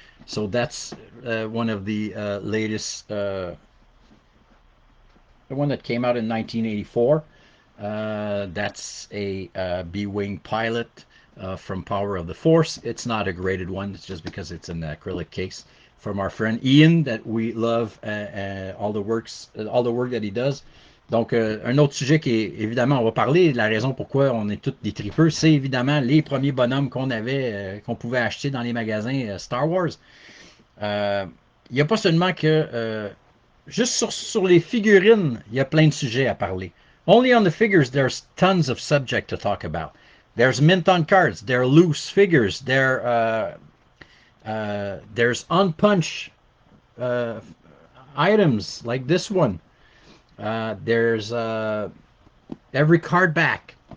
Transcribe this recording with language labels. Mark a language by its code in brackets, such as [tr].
[en] So that's one of the latest, the one that came out in 1984. That's a B-Wing pilot from Power of the Force. It's not a graded one. It's just because it's an acrylic case from our friend Ian that we love all the work that he does. [fr] Donc, un autre sujet qui est, évidemment, on va parler, la raison pourquoi on est tous des tripeux, c'est évidemment les premiers bonhommes qu'on avait, qu'on pouvait acheter dans les magasins Star Wars. Il n'y a pas seulement que juste sur les figurines, il y a plein de sujets à parler. [en] Only on the figures, there's tons of subject to talk about. There's mint on cards. There are loose figures. There's unpunched items like this one. There's every card back.